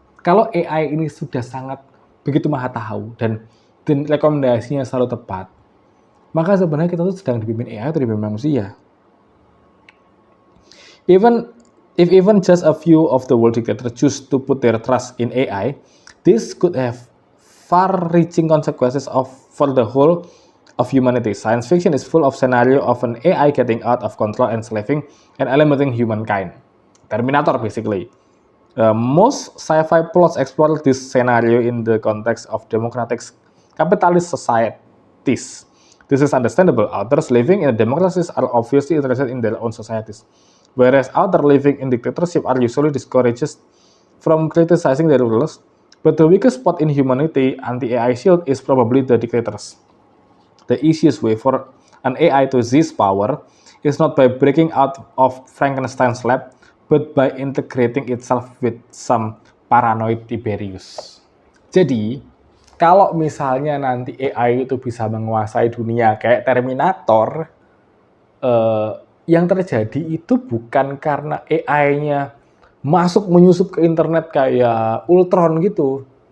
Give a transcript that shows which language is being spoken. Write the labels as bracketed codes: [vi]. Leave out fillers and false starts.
[id] Kalau AI ini sudah sangat begitu maha tahu dan rekomendasinya selalu tepat, maka sebenarnya kita tuh sedang dipimpin AI atau dipimpin manusia. [en] Even just a few of the world dictators choose to put their trust in AI, this could have far-reaching consequences for the whole of humanity. Science fiction is full of scenario of an AI getting out of control, enslaving and eliminating humankind. Terminator, basically. Most sci-fi plots explore this scenario in the context of democratic capitalist societies. This is understandable. Authors living in democracies are obviously interested in their own societies, whereas authors living in dictatorship are usually discouraged from criticizing their rulers. But the weakest spot in humanity anti-AI shield is probably the dictators. The easiest way for an AI to seize power is not by breaking out of Frankenstein's lab, but by integrating itself with some paranoid Tiberius. [id] Jadi, kalau misalnya nanti AI itu bisa menguasai dunia kayak Terminator, yang terjadi itu bukan karena AI-nya masuk menyusup ke internet kayak Ultron gitu,